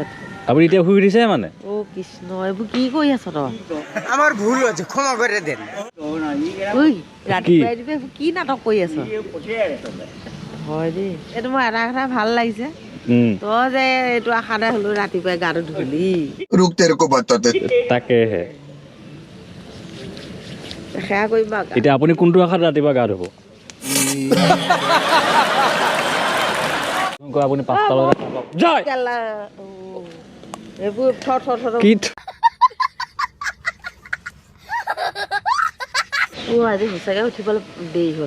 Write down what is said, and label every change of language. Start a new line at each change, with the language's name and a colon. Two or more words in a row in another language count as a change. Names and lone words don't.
Assamese: আপুনি এতিয়া শুই উঠিছে মানে অ কৃষ্ণ এইবোৰ কি কৰি আছ তই
Bangla: আমার ভুল হয়েছে ক্ষমা করে দেন
Assamese: ঐ ৰাতিপুৱাই ৰাতিপুৱাই কি নাটক কৰি আছ হয় দেই এইটো মোৰ এটা কথা ভাল লাগিছে তই যে এইটো আশাতে হলো ৰাতিপুৱাই গাটো ধুলি
Hindi: रुक तेरे को बताते
Assamese: তাকেহে সেয়া কৰিম বাৰু এতিয়া আপুনি কোনটো আশাত ৰাতিপুৱা গা ধুব আপুনি 5টা বজাত জয় এইবোৰ কি আজি সঁচাকৈ উঠিবলৈ দেৰি হ'ল